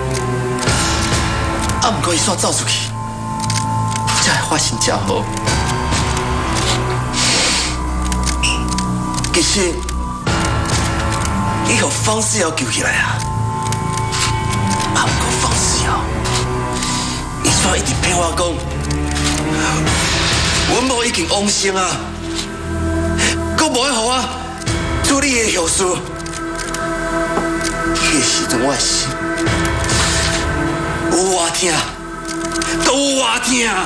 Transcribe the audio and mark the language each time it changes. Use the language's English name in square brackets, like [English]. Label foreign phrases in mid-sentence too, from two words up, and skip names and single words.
[Min Nan Chinese] 啊，不过伊煞走出去，才会发生车祸。其实，伊互方世尧救起来啊！啊，不过方世尧，伊煞一直骗我讲，阮某已经往生啊，佫无要互我处理的后事。迄个时阵，我的心有偌痛，都有偌痛。